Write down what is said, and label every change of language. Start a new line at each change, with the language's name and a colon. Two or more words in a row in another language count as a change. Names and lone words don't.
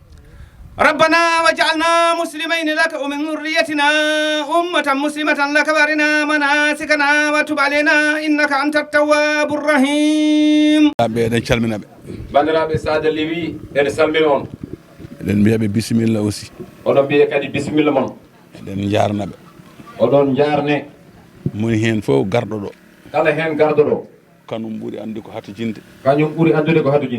Arabic: ربنا واجعلنا مسلمين لك ومن ذريتنا أمة مسلمة لك وارنا مناسكنا وتب علينا إنك أنت التواب الرحيم
Fula: ɓeɗen calminaɓe bandiraɓe Sadio Liwi ene salmina on eɗen mbiyaɓe bisimilla aussi oɗon mbiye kadi bisimilla mon eɗen jarnaɓe oɗon jarne moni hen fof garɗo ɗo kala hen garɗo ɗo kanum ɓuuri andi ko hatojinde kañum ɓuuri andude ko hatojinde